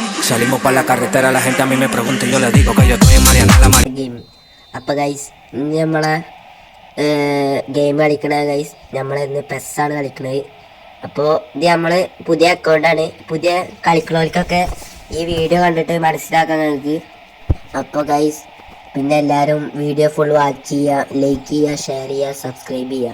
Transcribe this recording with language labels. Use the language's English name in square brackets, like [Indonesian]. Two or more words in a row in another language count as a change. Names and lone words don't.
[Spanish] salimos para la carretera, la gente a mí me pregunta y yo le digo que yo estoy en Mariana la [Malayalam] ഗെയിം. അപ്പോൾ ഗൈസ് ഇന്ന് നമ്മളെ ഗെയിം കളിക്കണത് ഗൈസ് നമ്മളിന്ന് പെസ്സാണ് കളിക്കുന്നത്. അപ്പോൾ ഇത് നമ്മൾ പുതിയ അക്കൗണ്ടാണ്. പുതിയ കളിക്കുന്നവർക്കൊക്കെ ഈ വീഡിയോ കണ്ടിട്ട് മനസ്സിലാക്കാൻ നിങ്ങൾക്ക്. അപ്പോൾ ഗൈസ് പിന്നെ എല്ലാവരും വീഡിയോ [English] full watch [Malayalam] ചെയ്യുക, ലൈക്ക് ചെയ്യുക, ഷെയർ ചെയ്യുക, സബ്സ്ക്രൈബ് ചെയ്യുക.